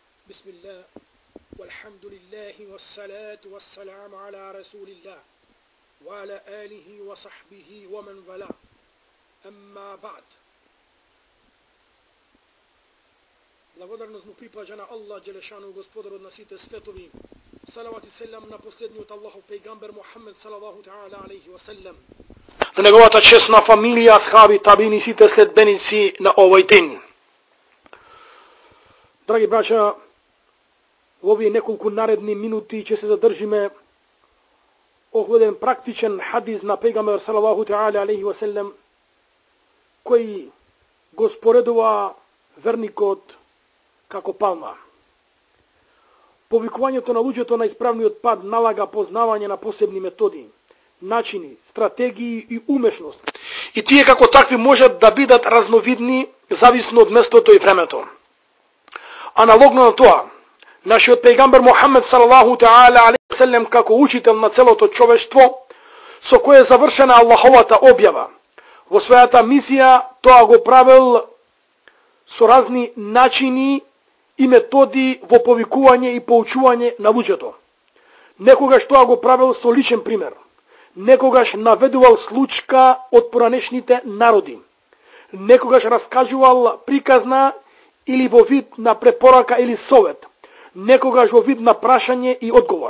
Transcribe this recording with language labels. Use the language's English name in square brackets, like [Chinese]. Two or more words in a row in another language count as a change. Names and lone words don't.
[Arabic] بسم الله والحمد لله والصلاة والسلام على رسول الله وعلى آله وصحبه ومن والاه أما بعد. [Macedonian] Благодарност му припаѓа на Аллах Джелешану, господарот на сите светови. Салават и селам на последниот Аллахов пејгамбер Мухаммед [Arabic] صلى الله تعالى عليه وسلم. [Macedonian] На неговата честна фамилија, асхаби, табини, сите следбеници на овој ден. Драги браќа, во овие неколку наредни минути ќе се задржиме околу еден практичен хадис на пејгамбер [Arabic] صلى الله تعالى عليه وسلم, [Macedonian] кој го споредува верникот како палма. Повикувањето на луѓето на исправниот пат налага познавање на посебни методи, начини, стратегии и умешност. И тие како такви можат да бидат разновидни зависно од местото и времето. Аналогно на тоа, нашиот пејгамбер Мухаммед [Arabic] صلى الله تعالى عليه وسلم [Macedonian] како учител на целото човештво, со кое е завршена Аллаховата објава, во својата мисија тоа го правил со разни начини и методи во повикување и поучување на луѓето. Некогаш тоа го правил со личен пример, некогаш наведувал случка од поранешните народи, некогаш раскажувал приказна или во вид на препорака или совет, некогаш во вид на прашање и одговор.